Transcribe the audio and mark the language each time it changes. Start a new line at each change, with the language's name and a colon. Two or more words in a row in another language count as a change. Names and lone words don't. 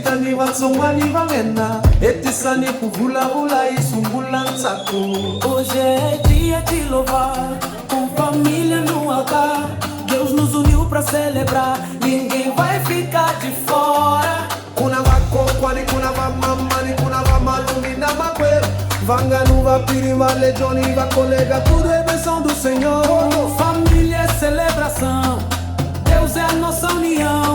Tsonga: vatsongwani vatsongwani vangena etisani kuvula vula isungula ntsako.
Portuguese: Hoje é dia de louvar, com família no altar. Deus nos uniu pra celebrar, ninguém vai ficar de fora.
Tsonga: Kuna vakokwani, kuna vamamani, kuna vamalumi na makwero. Vanganu, vapiri, valejoni, vacolega,
Portuguese: tudo é bênção do Senhor. Família é celebração, Deus é a nossa união.